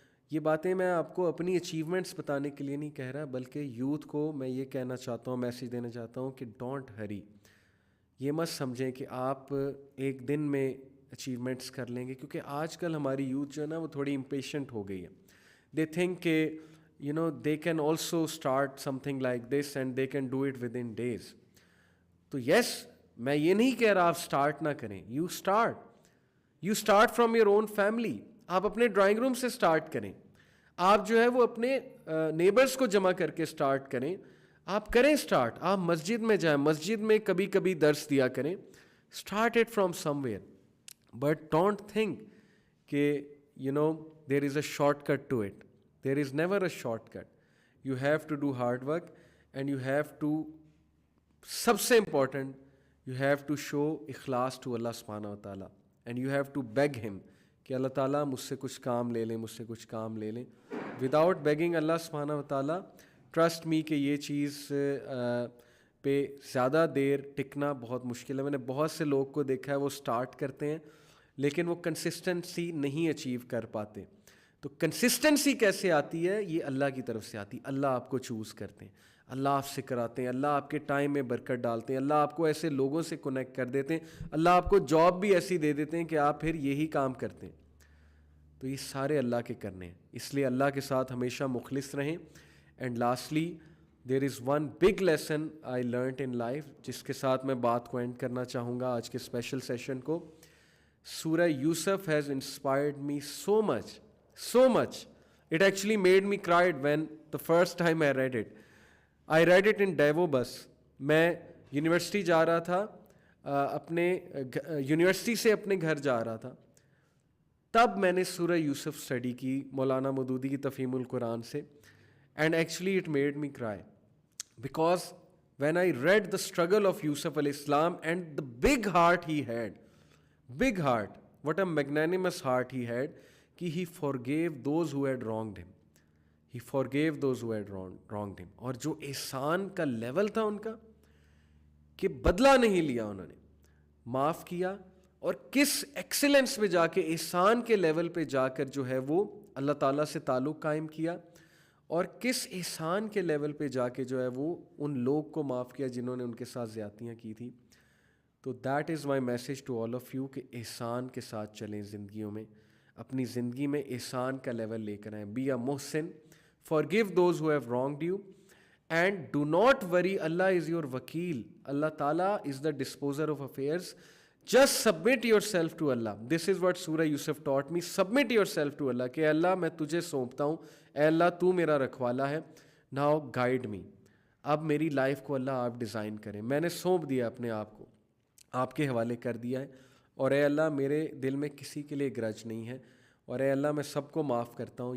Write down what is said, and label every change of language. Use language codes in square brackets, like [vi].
[ur] یہ باتیں میں آپ کو اپنی اچیومنٹس بتانے کے لیے نہیں کہہ رہا، بلکہ یوتھ کو میں یہ کہنا چاہتا ہوں، میسیج دینا چاہتا ہوں کہ [en] Don't hurry. [ur] یہ مت سمجھیں کہ آپ ایک دن میں اچیومنٹس کر لیں گے، کیونکہ آج کل ہماری یوتھ جو ہے نا وہ تھوڑی امپیشنٹ ہو گئی ہے. [en] They think کہ they can also start something like this and they can do it within days. [ur] تو یس، میں یہ نہیں کہہ رہا آپ سٹارٹ نہ کریں. [en] You start from your own family. [ur] آپ اپنے ڈرائنگ روم سے سٹارٹ کریں، آپ جو ہے وہ اپنے نیبرز کو جمع کر کے سٹارٹ کریں. آپ کریں سٹارٹ، آپ مسجد میں جائیں، مسجد میں کبھی کبھی درس دیا کریں. [en] Start it from somewhere, but don't think کہ there is a shortcut to it. There is never a shortcut. You have to do hard work and you have to, [ur] سب سے [en] important, you have to show اخلاص to Allah subhanahu wa ta'ala and you have to beg him [ur] کہ اللہ تعالیٰ مجھ سے کچھ کام لے لیں، [en] مجھ سے کچھ کام لے لیں. Without begging Allah subhanahu wa ta'ala, trust me [ur] کہ یہ چیز پہ زیادہ دیر ٹکنا بہت مشکل ہے. میں نے بہت سے لوگ کو دیکھا ہے وہ سٹارٹ کرتے ہیں لیکن وہ کنسسٹنسی نہیں اچیو کر پاتے. تو کنسسٹنسی کیسے آتی ہے؟ یہ اللہ کی طرف سے آتی. اللہ آپ کو چوز کرتے ہیں، اللہ آپ سے کراتے ہیں، اللہ آپ کے ٹائم میں برکت ڈالتے ہیں، اللہ آپ کو ایسے لوگوں سے کنیکٹ کر دیتے ہیں، اللہ آپ کو جاب بھی ایسی دے دیتے ہیں کہ آپ پھر یہی کام کرتے ہیں. تو یہ سارے اللہ کے کرنے ہیں، اس لیے اللہ کے ساتھ ہمیشہ مخلص رہیں. [en] And lastly there is one big lesson I learned in life, جس کے ساتھ میں بات کو اینڈ کرنا چاہوں گا آج کے اسپیشل سیشن کو. سورہ یوسف has inspired me so much. It actually made me cry when the first time I read it. I read it in Davos bus. [ur] میں یونیورسٹی جا رہا تھا، اپنے یونیورسٹی سے اپنے گھر جا رہا تھا، تب میں نے سورہ یوسف اسٹڈی کی مولانا مودودی کی تفہیم القرآن سے. [en] And actually it made me cry because when I read the struggle of Yusuf alayhi salam and the big heart he had, big heart, what a magnanimous heart he had, کہ he forgave those who had wronged him. He forgave those who had wronged him. [ur] اور جو احسان کا level تھا ان کا، کہ بدلہ نہیں لیا، انہوں نے معاف کیا، اور کس ایکسلنس پہ جا کے، احسان کے لیول پہ جا کر جو ہے وہ اللہ تعالیٰ سے تعلق قائم کیا، اور کس احسان کے لیول پہ جا کے جو ہے وہ ان لوگ کو معاف کیا جنہوں نے ان کے ساتھ زیادتیاں کی تھی. [en] تو that is my message to all of you [ur] کہ احسان کے ساتھ چلیں زندگیوں میں, اپنی زندگی میں احسان کا لیول لے کر آئیں. [en] Be a محسن, forgive those who have wronged you, and do not worry, Allah is your wakil. Allah Ta'ala is the disposer of affairs. Just submit yourself to Allah. This is what Surah Yusuf taught me. Submit yourself to Allah [ur] کہ اللہ میں تجھے سونپتا ہوں, اے اللہ تو میرا رکھوالا ہے, [en] now guide me. [ur] اب میری life کو اللہ آپ ڈیزائن کریں, میں نے سونپ دیا اپنے آپ کو, آپ کے حوالے کر دیا ہے, اور اے اللہ میرے دل میں کسی کے لیے گرج نہیں ہے, اور اے اللہ میں سب کو معاف کرتا ہوں.